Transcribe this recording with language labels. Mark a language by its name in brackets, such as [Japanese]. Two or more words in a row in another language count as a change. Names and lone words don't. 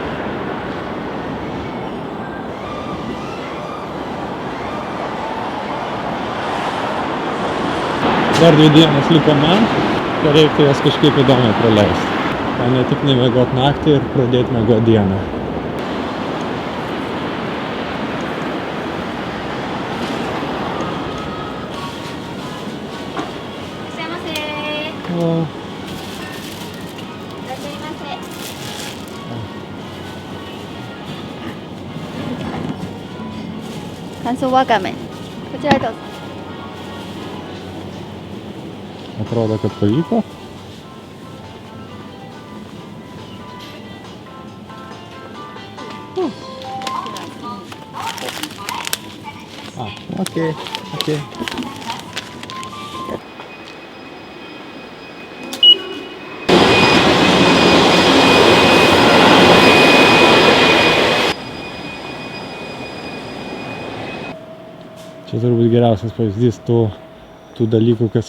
[Lithuanian] Dar 2 dienas liko man, tai reiktų jas kažkaip įdomiai praleisti. O ne tik nemiegot naktį ir pradėti miegot dieną. O, [Japanese] 乾燥わかめ、こちらへどうぞ。 [Lithuanian] atrodo, kad pavyko. Okay. Čia turbūt geriausias pavyzdys tų dalykų, kas